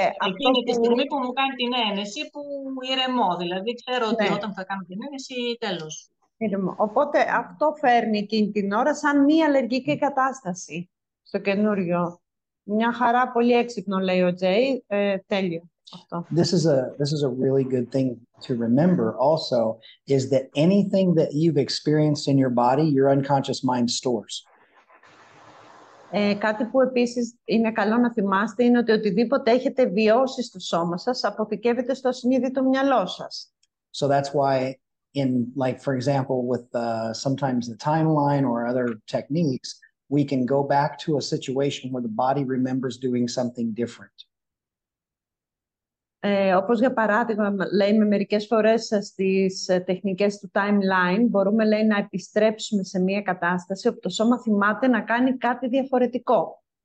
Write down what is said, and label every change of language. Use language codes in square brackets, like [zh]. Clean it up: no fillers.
[el] εκείνη τη στιγμή που μου κάνει την ένεση, που ηρεμώ, δηλαδή ξέρω ότι όταν θα κάνω την ένεση, τέλος. Οπότε αυτό φέρνει εκείνη την ώρα σαν μη αλλεργική κατάσταση στο καινούριο. Μια χαρά, πολύ έξυπνο, λέει ο Τζέι. Τέλειο αυτό. [en] This is a really good thing to remember also, is that anything that you've experienced in your body, your unconscious mind stores. [el] Κάτι που επίσης είναι καλό να θυμάστε είναι ότι οτιδήποτε έχετε βιώσει στο σώμα σας αποθηκεύεται στο ασυνείδητο μυαλό σας. [en] So that's why like, for example, with sometimes the timeline or other techniques, we can go back to a situation where the body remembers doing something different. [el] Όπως για παράδειγμα, λέει, με μερικές φορές στις τεχνικές του timeline μπορούμε, λέει, να επιστρέψουμε σε μια κατάσταση όπου το σώμα θυμάται να κάνει κάτι διαφορετικό.